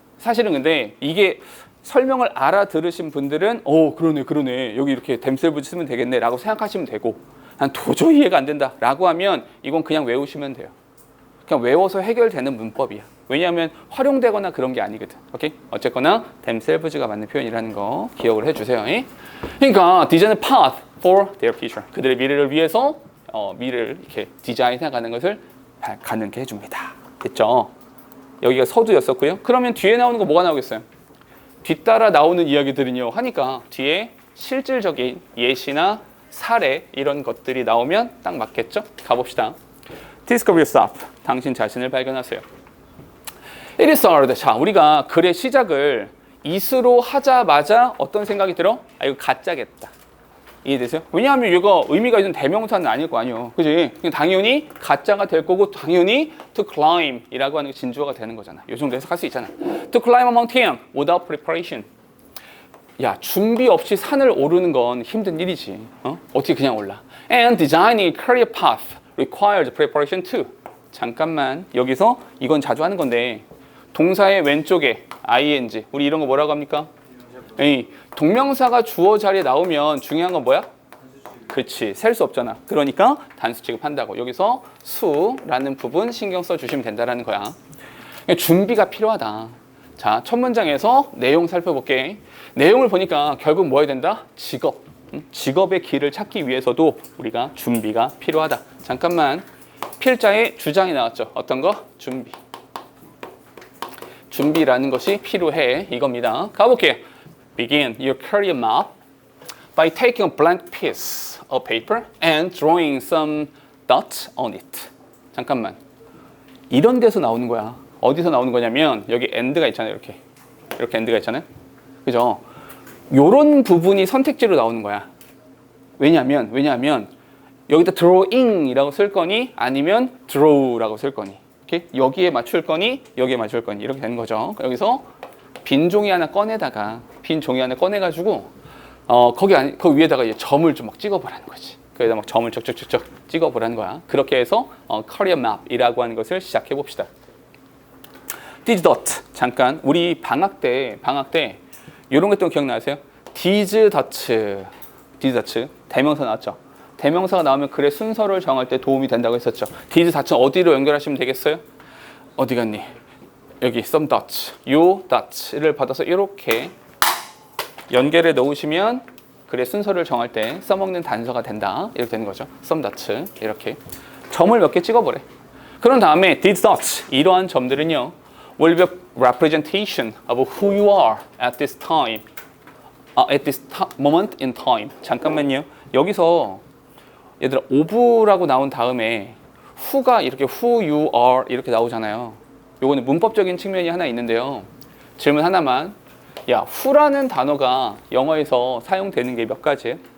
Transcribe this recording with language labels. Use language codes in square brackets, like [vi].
[ko] 사실은 근데 이게 설명을 알아들으신 분들은 그러네 여기 이렇게 themselves 쓰면 되겠네 라고 생각하시면 되고 난 도저히 이해가 안 된다 라고 하면 이건 그냥 외우시면 돼요. 그냥 외워서 해결되는 문법이야. 왜냐하면 활용되거나 그런 게 아니거든. 오케이? 어쨌거나 themselves가 맞는 표현이라는 거 기억을 해주세요. 그러니까 디자인은 [en] path for their future. [ko] 그들의 미래를 위해서 미래를 이렇게 디자인해 가는 것을 가능케 해줍니다. 됐죠? 여기가 서두였었고요. 그러면 뒤에 나오는 거 뭐가 나오겠어요? 뒤따라 나오는 이야기들은요. 하니까 뒤에 실질적인 예시나 사례 이런 것들이 나오면 딱 맞겠죠? 가봅시다. [en] Discover yourself. [ko] 당신 자신을 발견하세요. [en] It is hard. [ko] 자, 우리가 글의 시작을 is로 하자마자 어떤 생각이 들어? 아, 이거 가짜겠다. 이해되세요? 왜냐하면 이거 의미가 있는 대명사는 아닐 거 아니에요. 그지? 당연히 가짜가 될 거고 당연히 to climb 이라고 하는 게 진주어가 되는 거잖아. 요 정도 해석할 수 있잖아. [en] To climb a mountain without preparation. [ko] 야, 준비 없이 산을 오르는 건 힘든 일이지. 어떻게 그냥 올라? [en] And designing career path requires preparation too. [ko] 잠깐만, 여기서 이건 자주 하는 건데 동사의 왼쪽에 ing, 우리 이런 거 뭐라고 합니까? 에이, 동명사가 주어 자리에 나오면 중요한 건 뭐야? 그렇지, 셀 수 없잖아. 그러니까 단수 취급한다고. 여기서 수라는 부분 신경 써주시면 된다는 거야. 준비가 필요하다. 자, 첫 문장에서 내용 살펴볼게. 내용을 보니까 결국 뭐 해야 된다? 직업. 직업의 길을 찾기 위해서도 우리가 준비가 필요하다. 잠깐만, 필자의 주장이 나왔죠. 어떤 거? 준비. 준비라는 것이 필요해. 이겁니다. 가볼게요. [en] Begin your career map by taking a blank piece of paper and drawing some dots on it. [ko] 잠깐만. 이런 데서 나오는 거야. 어디서 나오는 거냐면 여기 end가 있잖아요. 이렇게 end가 있잖아요. 그죠? 요런 부분이 선택지로 나오는 거야. 왜냐하면 여기다 drawing이라고 쓸 거니 아니면 draw라고 쓸 거니. 이렇게 여기에 맞출 거니 여기에 맞출 거니 이렇게 되는 거죠. 여기서 빈 종이 하나 꺼내다가 꺼내가지고 거기 위에다가 이제 점을 좀 막 찍어보라는 거지. 그래서 막 점을 쩍쩍쩍쩍 찍어보라는 거야. 그렇게 해서 career map이라고 하는 것을 시작해 봅시다. [en] Did dot. [ko] 잠깐 우리 방학 때 이런 거 또 기억나세요? Did dot 대명사 나왔죠. 대명사가 나오면 글의 순서를 정할 때 도움이 된다고 했었죠. did dot은 어디로 연결하시면 되겠어요? 어디 갔니? 여기 some dots, 요 dots를 받아서 이렇게 연결해 놓으시면 글의 순서를 정할 때 써먹는 단서가 된다. 이렇게 되는 거죠. some dots 이렇게 점을 몇 개 찍어보래. 그런 다음에 [en] these dots [ko] 이러한 점들은요 [en] will be a representation of who you are at this time, at this moment in time. [ko] 잠깐만요. 여기서 얘들아 of라고 나온 다음에 who가 이렇게 who you are 이렇게 나오잖아요. 요거는 문법적인 측면이 하나 있는데요. 질문 하나만. 야, who라는 단어가 영어에서 사용되는 게 몇 가지예요?